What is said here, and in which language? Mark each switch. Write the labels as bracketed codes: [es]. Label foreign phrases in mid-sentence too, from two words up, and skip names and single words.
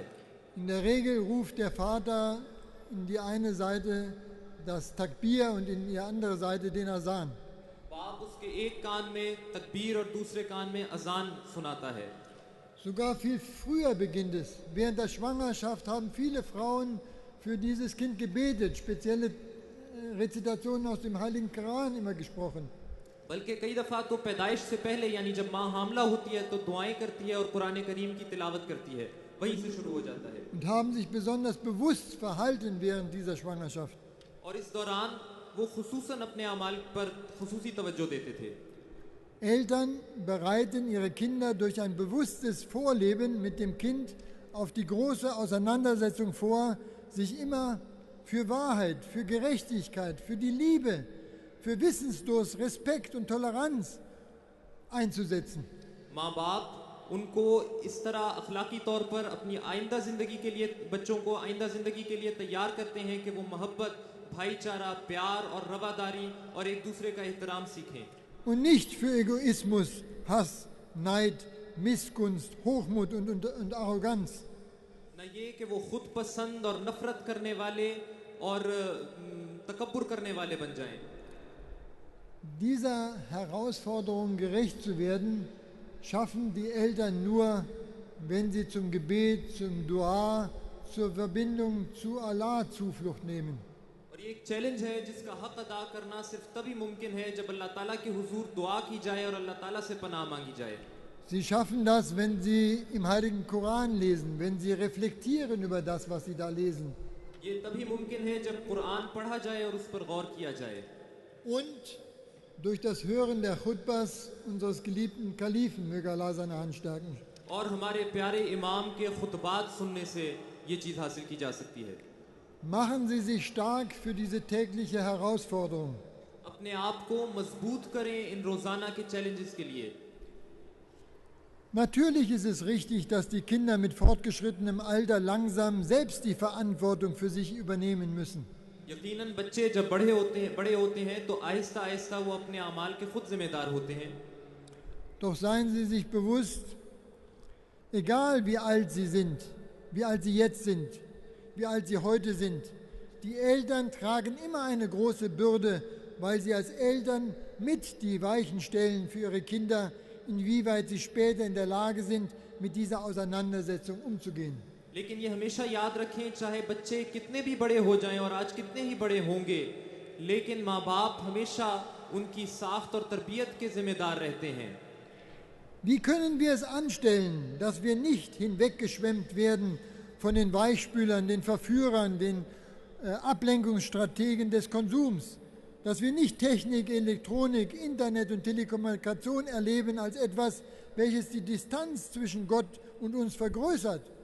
[de] In der Regel ruft der Vater in die eine Seite das Takbir und in die andere Seite den Azan. [ur] باپ اس کے ایک کان میں تکبیر اور دوسرے کان میں اذان سناتا ہے. [de] Sogar viel früher beginnt es. Während der Schwangerschaft haben viele Frauen für dieses Kind gebetet, spezielle Rezitationen aus dem Heiligen Koran immer gesprochen. [ur] بلکہ کئی دفعہ تو پیدائش سے پہلے، یعنی جب ماں حاملہ ہوتی ہے تو دعائیں کرتی ہے اور قرآن کریم کی تلاوت کرتی ہے، وہیں سے شروع ہو جاتا ہے. [de] Und haben sich besonders bewusst verhalten während dieser Schwangerschaft. [ur] اور اس دوران وہ خصوصاً اپنے اعمال پر خصوصی توجہ دیتے تھے. [de] Eltern bereiten ihre Kinder durch ein bewusstes Vorleben mit dem Kind auf die große Auseinandersetzung vor, sich immer für Wahrheit, für Gerechtigkeit, für die Liebe, für Wissensdurst, Respekt und Toleranz einzusetzen. [ur] ماں باپ ان کو اس طرح اخلاقی طور پر اپنی آئندہ زندگی کے لیے، بچوں کو آئندہ زندگی کے لیے تیار کرتے ہیں کہ وہ محبت، بھائی چارہ، پیار اور رواداری اور ایک دوسرے کا احترام سیکھیں. [de] Und nicht für Egoismus, Hass, Neid, Missgunst, Hochmut und Arroganz. [ur] نہ یہ کہ وہ خود پسند اور نفرت کرنے والے اور تکبر کرنے والے بن جائیں. [de] Dieser Herausforderung gerecht zu werden, schaffen die Eltern nur, wenn sie zum Gebet, zum Dua, zur Verbindung zu Allah Zuflucht nehmen. [ur] اور یہ ایک چیلنج ہے جس کا حق ادا کرنا صرف تبھی ممکن ہے جب اللہ تعالیٰ کے حضور دعا کی جائے اور اللہ تعالیٰ سے پناہ مانگی جائے. [de] Sie schaffen das, wenn sie im Heiligen Koran lesen, wenn sie reflektieren über das, was sie da lesen. [ur] یہ تبھی ممکن ہے جب قرآن پڑھا جائے اور اس پر غور کیا جائے. [de] Und durch das Hören der Khutbas unseres geliebten Kalifen, möge Allah seine Hand stärken. [ur] اور ہمارے پیارے امام کے خطبات سننے سے یہ چیز حاصل کی جا سکتی ہے. [de] Machen Sie sich stark für diese tägliche Herausforderung. [ur] اپنے آپ کو مضبوط کریں ان روزانہ کے چیلنجز کے لیے. [de] Natürlich ist es richtig, dass die Kinder mit fortgeschrittenem Alter langsam selbst die Verantwortung für sich übernehmen müssen. [ur] یقیناً بچے جب بڑے ہوتے ہیں تو آہستہ آہستہ وہ اپنے اعمال کے خود ذمہ دار ہوتے ہیں. [de] Doch seien Sie sich bewusst, egal wie alt Sie sind, wie alt Sie jetzt sind, wie alt Sie heute sind, die Eltern tragen immer eine große Bürde, weil sie als Eltern mit die Weichen stellen für ihre Kinder, inwieweit sie später in der Lage sind, mit dieser Auseinandersetzung umzugehen. [ur] لیکن یہ ہمیشہ یاد رکھیں، چاہے بچے کتنے بھی بڑے ہو جائیں اور آج کتنے ہی بڑے ہوں گے، لیکن ماں باپ ہمیشہ ان کی ساخت اور تربیت کے ذمہ دار رہتے ہیں. [de] Wie können wir es anstellen, dass wir nicht hinweggeschwemmt werden von den Weichspülern, den Verführern, den Ablenkungsstrategen des Konsums? Dass wir nicht Technik, Elektronik, Internet und Telekommunikation erleben als etwas, welches die Distanz zwischen Gott und uns vergrößert?